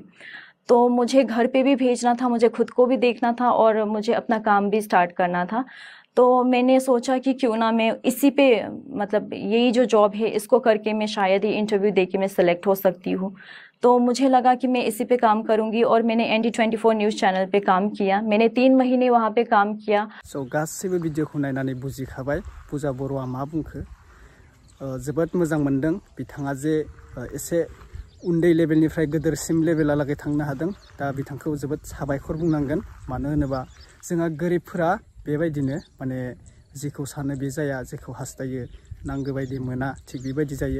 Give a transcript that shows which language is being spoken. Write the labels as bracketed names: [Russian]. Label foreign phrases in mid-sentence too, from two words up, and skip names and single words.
[Hindi] तो मुझे घर पे भी भेजना था, मुझे खुद को भी देखना था और मुझे अपना काम भी स्टार्ट करना था। तो मैंने सोचा कि क्यों ना मैं इसी पे, मतलब यही जो जॉब है इसको करके मैं शायद ही इंटरव्यू दे के मैं सेलेक्ट हो सकती हूँ। तो मुझे लगा कि मैं इसी पे काम करूँगी और मैंने ND24 [English] news channel [Hindi] पे काम किया। मैंने 3 महीने वहाँ पे काम किया। [Bodo] सो गासैबो भिडिअखौ नायनानै बुजिखाबाय पुजा बर'आ मा बुंखो। जोबोद मोजां मोनदों बिथाङा जे एसे उन्दै लेभेलनिफ्राय गोदोरसिम लेभेलालागै थांनो हादों। दा बिथांखौ जोबोद साबायखर बुंनांगोन। मानो होनोबा जोंहा गोरिबफोरा बेबायदिनो माने जेखौ सानो बे जाया, जेखौ हास्थायो नांगौ बायदि मोना, थिग बेबायदि जायो।